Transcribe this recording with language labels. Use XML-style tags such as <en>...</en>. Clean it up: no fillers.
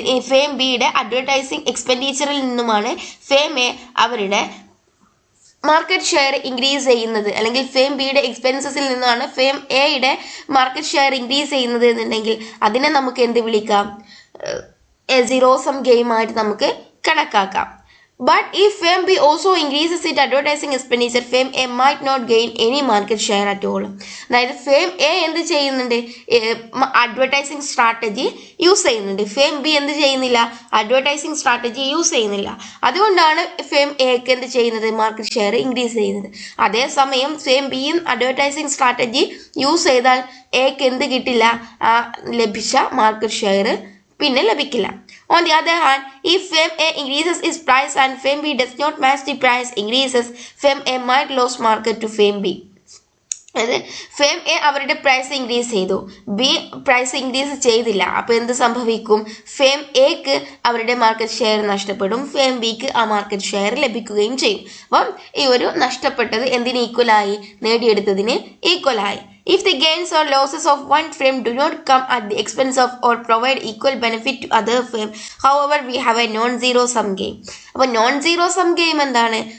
<ml>Firm ബിയുടെ advertising എക്സ്പെൻഡിച്ചറിൽ നിന്നുമാണ് firm A അവരുടെ മാർക്കറ്റ് ഷെയർ ഇൻക്രീസ് ചെയ്യുന്നത്, അല്ലെങ്കിൽ ഫേം ബിയുടെ എക്സ്പെൻസസിൽ നിന്നാണ് ഫേം എയുടെ മാർക്കറ്റ് ഷെയർ ഇൻക്രീസ് ചെയ്യുന്നത് എന്നുണ്ടെങ്കിൽ അതിനെ നമുക്ക് എന്ത് വിളിക്കാം? സീറോ സം ഗെയിമായിട്ട് നമുക്ക് കണക്കാക്കാം.</ml> <en>But if Fame B also increases its advertising expenditure, Fame A might not gain any market share at all.</en> <ml>അതായത് ഫേം എ എന്ത് ചെയ്യുന്നുണ്ട്? അഡ്വർടൈസിങ് സ്ട്രാറ്റജി യൂസ് ചെയ്യുന്നുണ്ട്. ഫേം ബി എന്ത് ചെയ്യുന്നില്ല? അഡ്വർടൈസിങ് സ്ട്രാറ്റജി യൂസ് ചെയ്യുന്നില്ല. അതുകൊണ്ടാണ് ഫേം എക്ക് എന്ത് ചെയ്യുന്നത്? മാർക്കറ്റ് ഷെയർ ഇൻക്രീസ് ചെയ്യുന്നത്. അതേസമയം ഫേം ബിയും അഡ്വർടൈസിങ് സ്ട്രാറ്റജി യൂസ് ചെയ്താൽ എക്ക് എന്ത് കിട്ടില്ല? ലഭിച്ച മാർക്കറ്റ് ഷെയർ പിന്നെ ലഭിക്കില്ല.</ml> <en>On the other hand, if Fame A increases its price and Fame B does not match the price increases, Fame A might lose market to Fame B.</en> <ml>അതായത് firm A അവരുടെ price increase ചെയ്തു, B price increase ചെയ്തില്ല. അപ്പോൾ എന്ത് സംഭവിക്കും? Firm എക്ക് അവരുടെ market share നഷ്ടപ്പെടും, ഫേം ബിക്ക് ആ മാർക്കറ്റ് ഷെയർ ലഭിക്കുകയും ചെയ്യും. അപ്പം ഈ ഒരു നഷ്ടപ്പെട്ടത് എന്തിന് ഈക്വലായി? നേടിയെടുത്തതിന് ഈക്വലായി.</ml> <en>If the gains or losses of one firm do not come at the expense of or provide equal benefit to other firm, however, we have a non-zero sum game.</en> <ml>അപ്പോൾ non-zero sum game എന്താണ്?</ml>